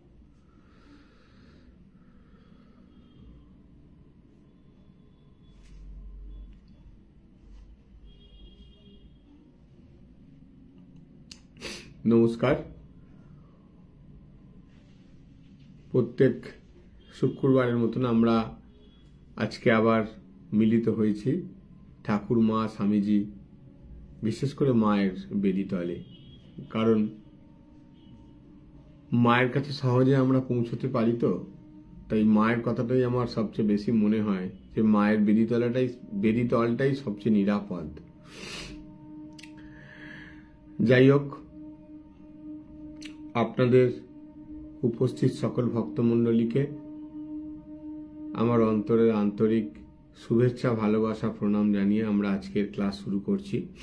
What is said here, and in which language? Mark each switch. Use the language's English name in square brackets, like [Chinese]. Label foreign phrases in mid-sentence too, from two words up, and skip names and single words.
[Bangla] नमस्कार। প্রত্যেক শুক্রবারের মতন আমরা আজকে আবার মিলিত হয়েছি ঠাকুর মা স্বামীজী বিশেষ করে মায়ের বেদী তলে, কারণ মায়ের কাছে সহজে আমরা পৌঁছতে পারি তো তাই মায়ের কথাটাই আমার সবচেয়ে বেশী মনে হয় যে মায়ের বেদী তলটাই সবচেয়ে নিরাপদ। যাই হোক, আপনাদের উপস্থিত সকল ভক্তমণ্ডলীকে আমার অন্তরের আন্তরিক শুভেচ্ছা ভালোবাসা প্রণাম জানিয়ে আমরা আজকের ক্লাস শুরু করছি।